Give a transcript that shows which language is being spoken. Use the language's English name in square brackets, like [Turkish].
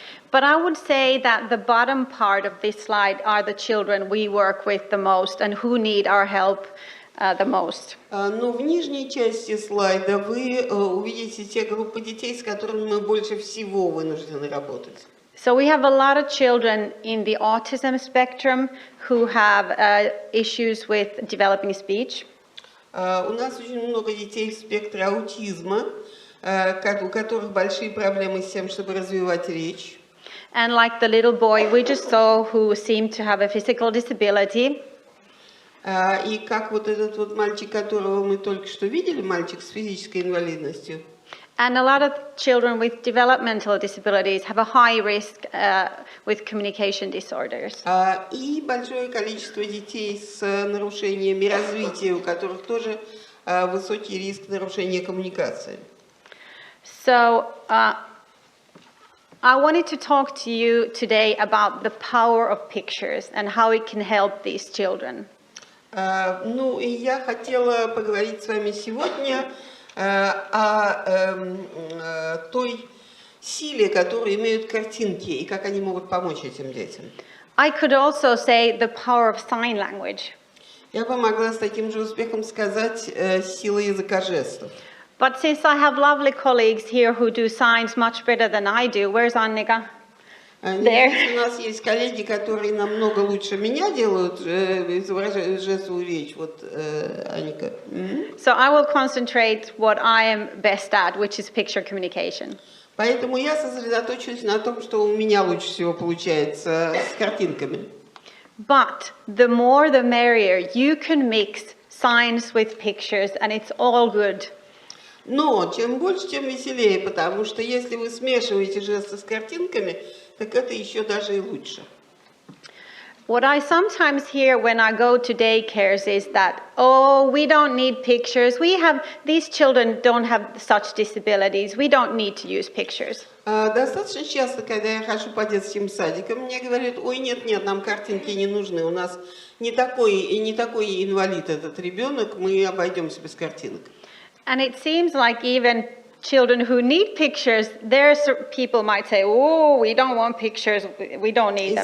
[English] But I would say that the bottom part of this slide are the children we work with the most and who need our help the most. [Russian] Но в нижней части слайда вы увидите те группы детей, с которыми мы больше всего вынуждены работать. [English] So we have a lot of children in the autism spectrum who have issues with developing speech. [Russian] У нас очень много детей в спектре аутизма, у которых большие проблемы с тем, чтобы развивать речь. [English] And like the little boy we just saw who seemed to have a physical disability. [Russian] И как вот этот вот мальчик, которого мы только что видели, мальчик с физической инвалидностью. [English] And a lot of children with developmental disabilities have a high risk with communication disorders. [Russian] И большое количество детей с нарушениями развития, у которых тоже высокий риск нарушения коммуникации. [English] So I wanted to talk to you today about the power of pictures and how it can help these children. [Russian] Ну, и я хотела поговорить с вами сегодня о той силе, которую имеют картинки, и как они могут помочь этим детям. [English] I could also say the power of sign language. [Russian] Я бы могла с таким же успехом сказать сила языка жестов. [English] But since I have lovely colleagues here who do signs much better than I do, where's Annika? There. [Russian] У нас есть коллеги, которые намного лучше меня делают, изображают жестовую речь. Вот Аника. [English] So I will concentrate what I am best at, which is picture communication. [Russian] Поэтому я сосредоточусь на том, что у меня лучше всего получается с картинками. [English] But the more the merrier. You can mix signs with pictures and it's all good. [Russian] Но чем больше, тем веселее, потому что если вы смешиваете жесты с картинками, так это еще даже и лучше. [English] What I sometimes hear when I go to daycares is that, oh, we don't need pictures. These children don't have such disabilities. We don't need to use pictures. [Russian] Достаточно часто, когда я хожу по детским садикам, мне говорят, ой, нет, нам картинки не нужны, у нас не такой инвалид этот ребенок, мы обойдемся без картинок. [English] And it seems like even children who need pictures, people might say, oh, we don't want pictures, we don't need them.